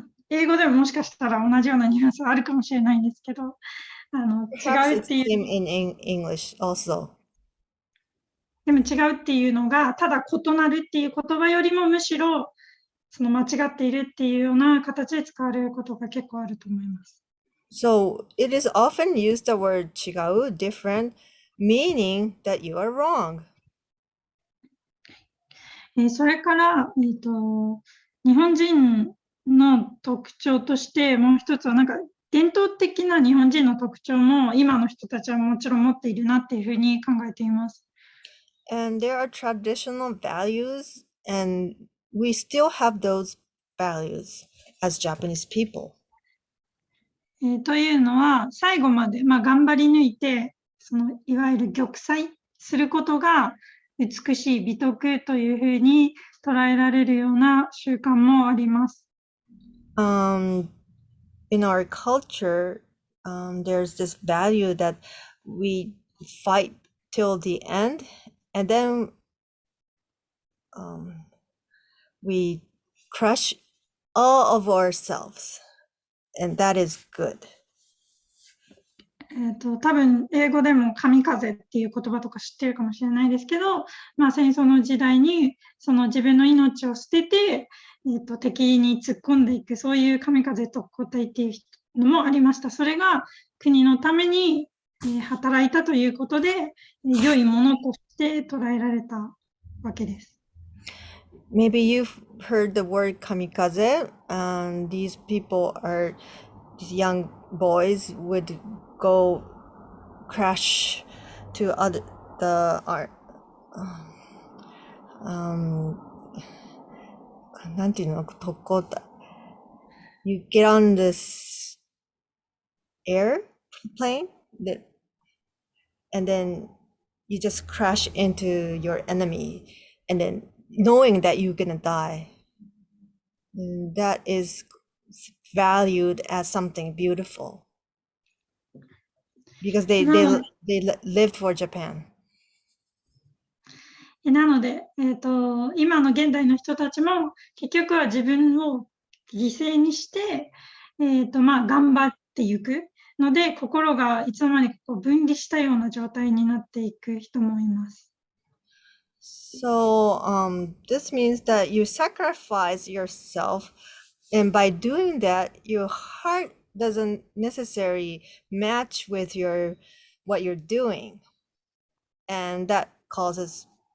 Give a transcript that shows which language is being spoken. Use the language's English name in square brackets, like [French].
[Japanese] 英語でももしかしたら同じようなニュアンスあるかもしれないんですけど、 [English] Perhaps [Japanese] 違うっ [English] it's [Japanese] ていう、 [English] same in English also. [Japanese] でも違うっていうのがただ異なるっていう言葉よりもむしろその間違っているっていうような形で使われることが結構あると思います。 [English] So it is often used the word 違う, different, meaning that you are wrong. [Japanese] それから、日本人の特徴としてもう一つはなんか伝統的な日本人の特徴も今の人たちはもちろん持っているなっていうふうに考えています。 [English] And there are traditional values, and we still have those values as Japanese people. [Japanese] というのは最後まで、頑張り抜いてそのいわゆる玉砕することが美しい美徳というふうに捉えられるような習慣もあります。 [English] In our culture, there's this value that we fight till the end, and then we crush all of ourselves, and that is good. [Japanese] 多分英語でも神風っていう言葉とか知ってるかもしれないですけど、戦争の時代にその自分の命を捨てて、敵に突っ込んでいくそういう神風特攻隊っていうのもありました。それが国のために働いたということで、良いものとして捉えられたわけです。 [English] Maybe you've heard the word kamikaze. These people are these young boys would go crash to other the art. Um, [Japanese] なんていうの、 [English] 特攻隊 You get on this airplane that, and then you just crash into your enemy, and then knowing that you're gonna die. That is valued as something beautiful because they lived for Japan. [Japanese] なので、今の現代の人たちも結局は自分を犠牲にして、頑張っていくので、心がいつの間にかこう分離したような状態になっていく人もいます。 [English] So this means that you sacrifice yourself, and by doing that, your heart doesn't necessarily match with what you're doing, and that causes